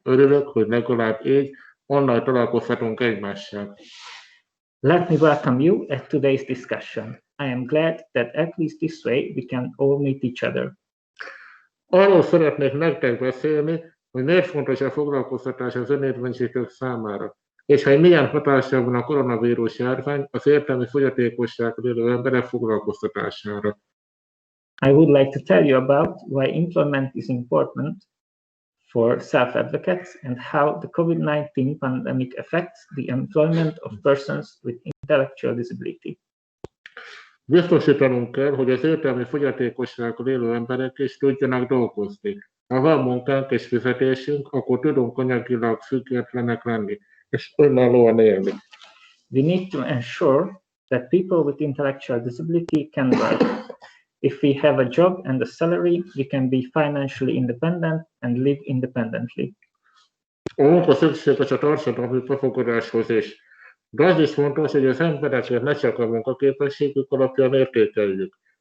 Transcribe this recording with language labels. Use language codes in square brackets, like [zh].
[hu] Örülök, hogy legalább így online találkozhatunk egymással. [en] Let me welcome you at today's discussion. I am glad that at least this way we can all meet each other. [hu] Arról szeretnék nektek beszélni, hogy miért fontos a foglalkoztatás az önérvényesítők számára, és hogy milyen hatással van a koronavírus járvány az értelmi fogyatékossággal élő emberek foglalkoztatására. [en] I would like to tell you about why employment is important for self-advocates and how the COVID-19 pandemic affects the employment of persons with intellectual disability. [hu] Biztosítanunk kell, hogy az értelmi fogyatékossággal élő emberek is tudjanak dolgozni. Ha van munkánk és fizetésünk, akkor tudunk anyagilag függetlenek lenni, és önállóan élni. [en] We need to ensure that people with intellectual disability can work. If we have a job and a salary, we can be financially independent and live independently. [hu] A munka szükséges a társadalmi befogadáshoz is. De az is fontos, hogy az embereket ne csak a munkaképességük alapján értékeljük.